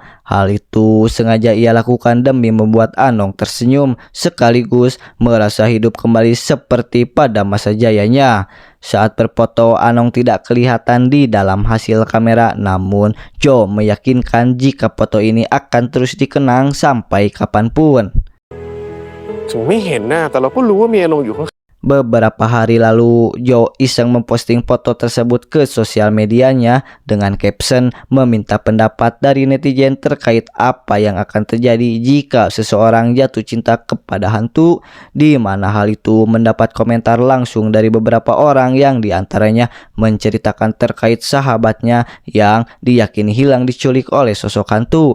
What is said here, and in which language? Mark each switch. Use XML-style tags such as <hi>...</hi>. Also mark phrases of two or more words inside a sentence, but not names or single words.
<id>Hal itu sengaja ia lakukan demi membuat Anong tersenyum sekaligus merasa hidup kembali seperti pada masa jayanya. Saat berfoto, Anong tidak kelihatan di dalam hasil kamera, namun Joe meyakinkan jika foto ini akan terus dikenang sampai kapanpun.</id> <th>ถึงไม่เห็นนะแต่เราก็รู้ว่ามีอารมณ์อยู่ข้าง</th> <id>Beberapa hari lalu, Joe iseng memposting foto tersebut ke sosial medianya dengan caption meminta pendapat dari netizen terkait apa yang akan terjadi jika seseorang jatuh cinta kepada hantu, di mana hal itu mendapat komentar langsung dari beberapa orang yang diantaranya menceritakan terkait sahabatnya yang diyakini hilang diculik oleh sosok hantu.</id>